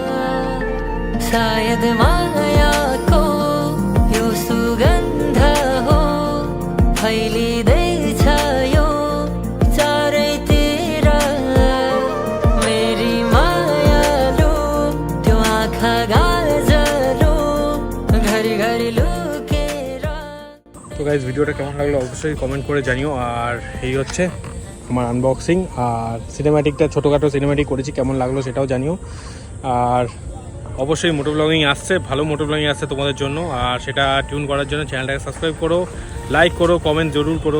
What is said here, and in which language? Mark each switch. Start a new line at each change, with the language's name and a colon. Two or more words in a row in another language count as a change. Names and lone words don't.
Nepali: शायद मायाको यो सुगन्ध हो फैलिँदैछ यो चारैतिर मेरी मायालु त्यो आँखा गाजलु घरिघरि लुकेर।
Bangla: তো গাইজ ভিডিওটা কেমন লাগলো অবশ্যই কমেন্ট করে জানিও। আর এই হচ্ছে আমার আনবক্সিং আর সিনেম্যাটিকটা, ছোটোখাটো সিনেম্যাটিক করেছি, কেমন লাগলো সেটাও জানিও। আর অবশ্যই
English: moto vlogging
Bangla: আসছে, ভালো
English: moto vlogging
Bangla: আসছে তোমাদের জন্য। আর সেটা টিউন করার জন্য চ্যানেলটাকে সাবস্ক্রাইব করো, লাইক করো, কমেন্ট জরুর করো।